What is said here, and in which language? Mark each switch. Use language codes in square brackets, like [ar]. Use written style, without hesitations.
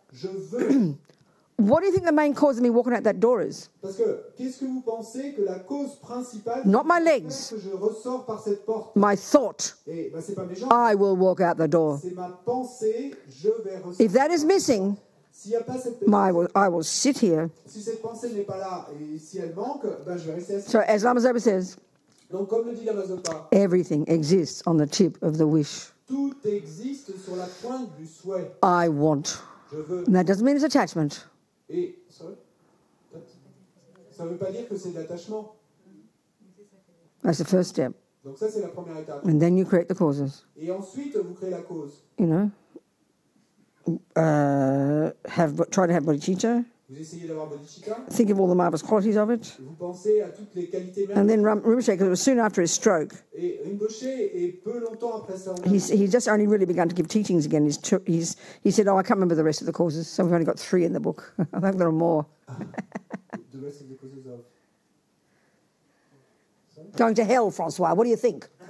[fr] Je veux. [en] What do you think the main cause of me walking out that door is? [fr] Parce que qu'est-ce que vous pensez que la cause principale? [en] Not my legs. [fr] Que je ressors par cette porte. [en] My thought. [fr] Et c'est pas mes jambes. [en] I will walk out the door. [fr] C'est ma pensée. Je vais ressortir. [en] If that is missing, [fr] S'il n'y a pas cette [en] I will sit here. [fr] Si cette pensée n'est pas là et si elle manque, je vais rester assis. [en] So as Lama Zopa says, [fr] Donc comme le dit Lama Zopa, [en] everything exists on the tip of the wish. [fr] tout existe sur la pointe du souhait. [en] I want. [fr] Je veux. [en] And that doesn't mean it's attachment. [fr] Et ça ne veut pas dire que c'est de l'attachement. [en] That's the first step. [fr] Donc ça, c'est la première étape. [en] And then you create the causes. [fr] Et ensuite, vous créez la cause. [en] You know, try to have bodhicitta. [fr] Vous essayez d'avoir bodhicitta. [en] Think of all the marvelous qualities of it. [fr] Vous pensez à toutes les qualités [en] And then [fr] merveilleuses. [en] Rinpoche, because it was soon after his stroke, [fr] Et Rinpoche, et peu longtemps après ça, [en] he just only really begun to give teachings again. He said, oh, I can't remember the rest of the causes, so we've only got 3 in the book. I think there are more. the rest of the causes of... Going to hell, Francois, what do you think?